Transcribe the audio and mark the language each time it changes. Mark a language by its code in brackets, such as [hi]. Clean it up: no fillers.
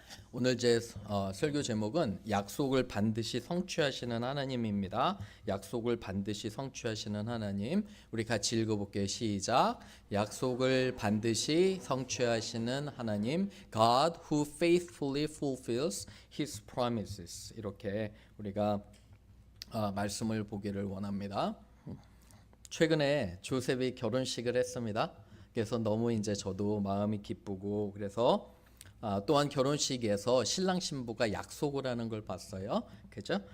[ko] 오늘 제 설교 제목은 약속을 반드시 성취하시는 하나님입니다. 약속을 반드시 성취하시는 하나님. 우리 같이 읽어볼게요. 시작. 약속을 반드시 성취하시는 하나님. [en] God who faithfully fulfills His promises. [ko] 이렇게 우리가 말씀을 보기를 원합니다. 최근에 조셉이 결혼식을 했습니다. 그래서 너무 이제 저도 마음이 기쁘고 그래서 또한 결혼식에서 신랑 신부가 약속을 하는 걸 봤어요. 그죠?